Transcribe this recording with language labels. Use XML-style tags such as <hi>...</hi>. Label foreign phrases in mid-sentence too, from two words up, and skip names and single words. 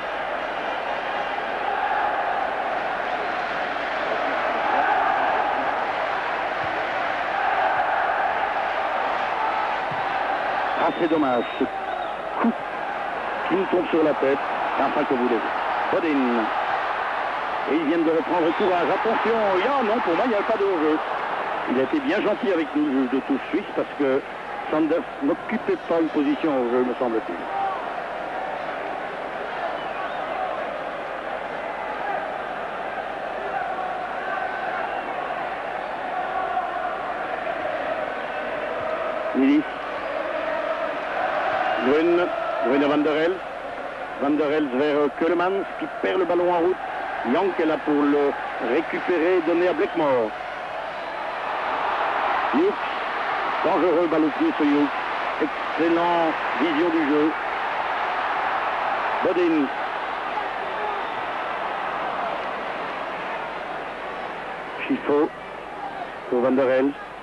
<fr>Ah, c'est dommage, ce coup qui nous tombe sur la tête. Enfin, que voulez-vous. Bodin. Et ils viennent de reprendre courage. Attention, non, pour moi, il n'y avait pas de hors-jeu. Il a été bien gentil avec nous, le juge de touche suisse, parce que Sanders n'occupait pas une position hors-jeu, me semble-t-il. Nilis. Grune Van der Elst. Van der Elst vers Keulemans qui perd le ballon en route. Young est là pour le récupérer et donner à Blackmore. Hughes, dangereux balle au pied sur Hughes. Excellent vision du jeu. Bodin. Schifo pour Van der Elst.</fr>